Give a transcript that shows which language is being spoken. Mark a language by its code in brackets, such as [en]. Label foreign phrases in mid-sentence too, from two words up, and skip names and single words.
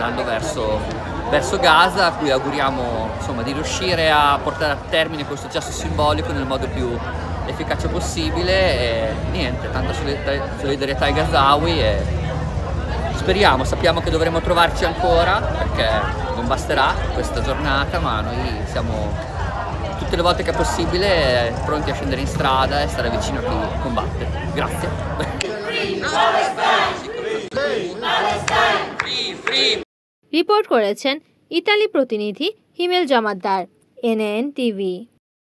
[it] andando verso Gaza, a cui auguriamo insomma, di riuscire a portare a termine questo gesto simbolico nel modo più efficace possibile e niente, tanta solidarietà ai Gazawi e sappiamo che dovremo trovarci ancora perché non basterà questa giornata, ma noi siamo tutte le volte che è possibile pronti a scendere in strada e stare vicino a chi combatte. Grazie. [bn] রিপোর্ট করেছেন ইতালি প্রতিনিধি হিমেল জমাদ্দার, এনএন টিভি।